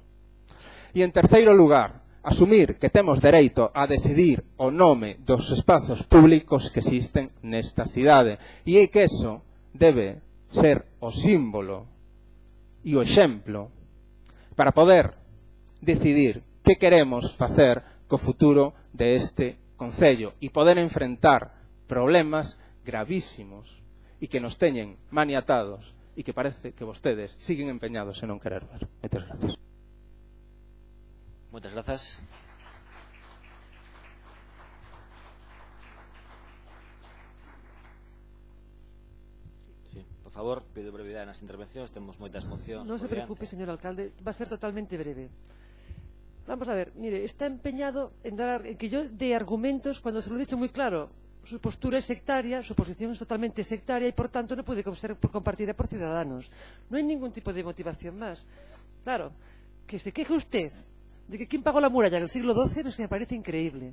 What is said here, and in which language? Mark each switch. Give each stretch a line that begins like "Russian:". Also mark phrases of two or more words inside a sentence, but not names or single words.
Galician: E en terceiro lugar, asumir que temos dereito a decidir o nome dos espazos públicos que existen nesta cidade e que eso debe ser o símbolo e o exemplo para poder decidir que queremos facer co futuro deste Concello e poder enfrentar problemas gravísimos e que nos teñen maniatados e que parece que vostedes siguen empeñados en non querer ver. Moitas gracias. Moitas grazas. Sí, por favor, pido brevidade nas intervencións, temos moitas mocións. Non se preocupe,
Spanish: señor alcalde, va a ser totalmente breve. Vamos a ver, mire, está empeñado en que yo dé argumentos cuando se lo he dicho muy claro. Su postura es sectaria, su posición es totalmente sectaria y por tanto no puede ser compartida por Ciudadanos. No hay ningún tipo de motivación más. Claro, que se queje usted de que quién pagó la muralla en el siglo XII me parece increíble.